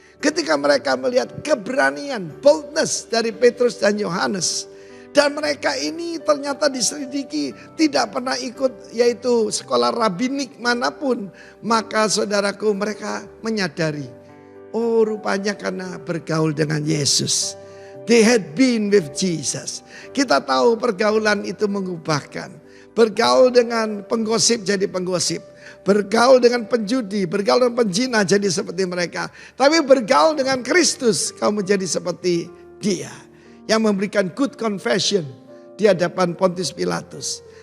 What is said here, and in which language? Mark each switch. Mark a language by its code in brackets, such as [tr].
[id] Ketika mereka melihat keberanian, boldness dari Petrus dan Yohanes, dan mereka ini ternyata diselidiki tidak pernah ikut yaitu sekolah rabbinik manapun, maka saudaraku mereka menyadari, oh rupanya karena bergaul dengan Yesus. [en] They had been with Jesus. [id] Kita tahu pergaulan itu mengubahkan. Bergaul dengan penggosip jadi penggosip. Bergaul dengan penjudi, bergaul dengan penjina jadi seperti mereka. Tapi bergaul dengan Kristus, kamu menjadi seperti Dia. Yang memberikan [en] good confession [id] di hadapan Pontius Pilatus.